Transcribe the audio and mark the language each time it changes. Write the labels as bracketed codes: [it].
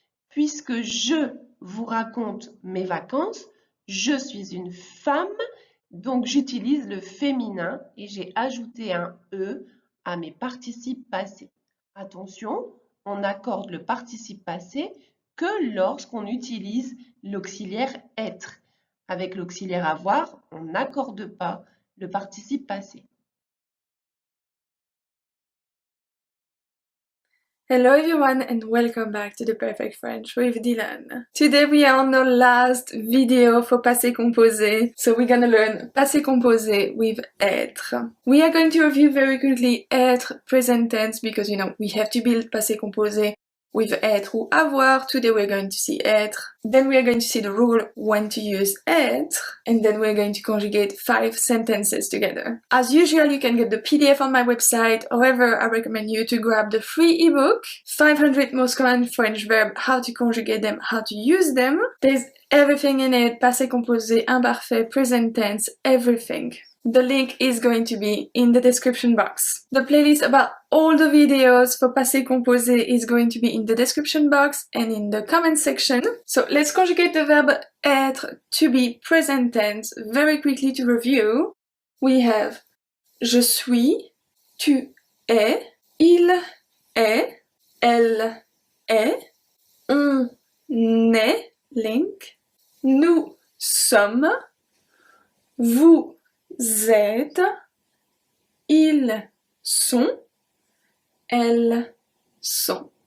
[fr] Puisque je vous raconte mes vacances, je suis une femme, donc j'utilise le féminin et j'ai ajouté un E à mes participes passés. Attention, on accorde le participe passé que lorsqu'on utilise l'auxiliaire être. Avec l'auxiliaire avoir, on n'accorde pas le participe passé. [en] Hello everyone and welcome back to the Perfect French with Dylan. Today we are on the last video for passé composé, so we're gonna learn passé composé with être. We are going to review very quickly être present tense because we have to build passé composé with [fr] être ou avoir. [en] Today we're going to see être. Then we are going to see the rule when to use être. And then we're going to conjugate 5 sentences together. As usual, you can get the PDF on my website. However, I recommend you to grab the free ebook, 500 most common French verbs, how to conjugate them, how to use them. There's everything in it, passé composé, imparfait, present tense, everything. The link is going to be in the description box. The playlist about all the videos for passé composé is going to be in the description box and in the comment section. So let's conjugate the verb être to be present tense very quickly to review. We have [fr] je suis, tu es, il est, elle est, on est, link, nous sommes, vous êtes, ils sont, elles sont.